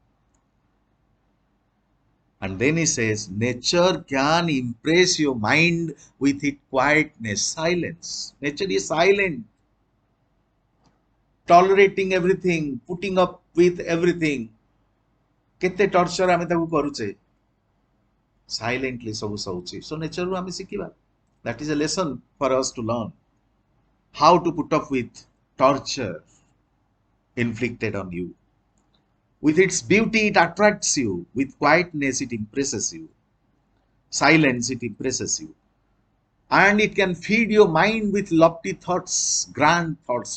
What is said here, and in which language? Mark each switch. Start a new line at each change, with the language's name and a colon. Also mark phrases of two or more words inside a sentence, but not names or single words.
English: And then he says, nature can impress your mind with its quietness, silence. Nature is silent, tolerating everything, putting up with everything.
Odia: Kete torture ଆମେ ତାକୁ କରୁଛେ, silently ସବୁ ସହୁଛି. So nature ରୁ ଆମେ ଶିଖିବା.
English: That is a lesson for us to learn. How to put up with torture inflicted on you. With its beauty, it attracts you. With quietness, it impresses you. Silence, it impresses you. And it can feed your mind with lofty thoughts, grand thoughts.